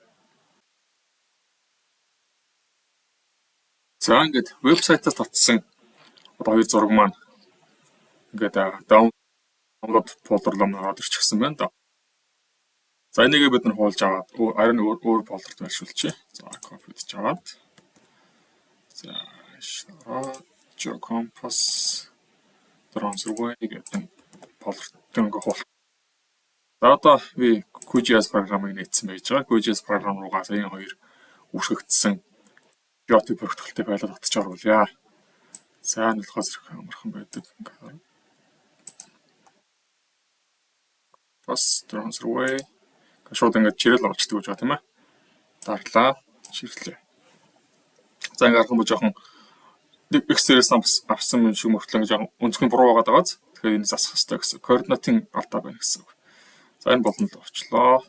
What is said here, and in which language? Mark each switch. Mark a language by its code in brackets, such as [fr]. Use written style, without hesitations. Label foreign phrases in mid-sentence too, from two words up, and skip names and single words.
[mn] За ингээд вебсайтаас татсан одоо хоёр зураг маань ингээд [en] download folder- [mn] д ороод ирчихсэн байна да. За энийг бид нар хуулж аваад харин өөр folder-д байршуулчих. За copy хийж аваад. За Compass drone survey гэдэг folder-д ингээ хуул. За одоо би QGIS програмыг нээсэн байж байгаа. QGIS програм руугаа сая хоёр үүсгэгдсэн JPEG бүрэгдэхүүнтэй файлаа татчих оруулъя. Сайн болохоос ирэх амархан байдаг. Бас [en] drone survey [mn] шууд ингээд чирэл орчдөг гэж байна тийм ээ. Дарлаа, чирлээ. За ингээд харах юм жоохон Excel-ээс авсан юм шиг мөртлөө жоохон өнцгөн буруу байгаад байгааз. Тэгэхээр энэ засах хэрэгтэй гэсэн. Координатын алдаа байна гэсэн. За энэ болно л орчлоо.